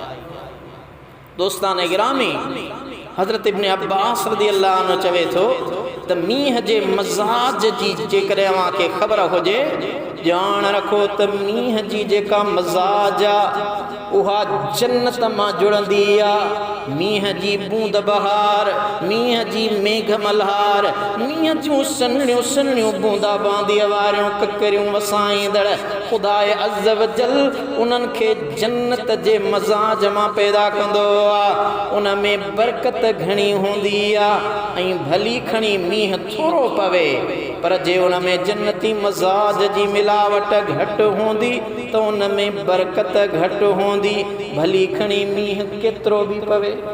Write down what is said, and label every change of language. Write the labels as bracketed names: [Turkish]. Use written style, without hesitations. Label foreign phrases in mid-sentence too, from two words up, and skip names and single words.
[Sindhi] दोस्तान गिरामी, हज़रत इब्न अब्बास [Arabic] رضي الله عنه [Sindhi] चवे थो त मींहं जे मज़ाज जी जेकॾहिं अव्हांखे ख़बर हुजे ॼाण रखो त मींहं जी जेका मज़ाज आहे उहा जन्नत मां जुड़ंदी आहे। मींहं जी बूंद बहार, मींहं जी मेघ मल्हार, मींहं जूं सन्हड़ियूं सन्हड़ियूं बूंदा बांदीअ वारियूं ककरियूं वसाईंदड़ ख़ुदाए [Arabic] عز وجل [Sindhi] उन्हनि खे जन्नत जे मज़ाज मां पैदा कंदो आहे। उन में बरकत घणी हूंदी आहे ऐं भली खणी मींहं थोरो पवे, पर जे उन में जन्नती मज़ाज जी मिलावट घटि हूंदी त उन में बरकत घटि हूंदी, भली खणी मींहं केतिरो बि पवे।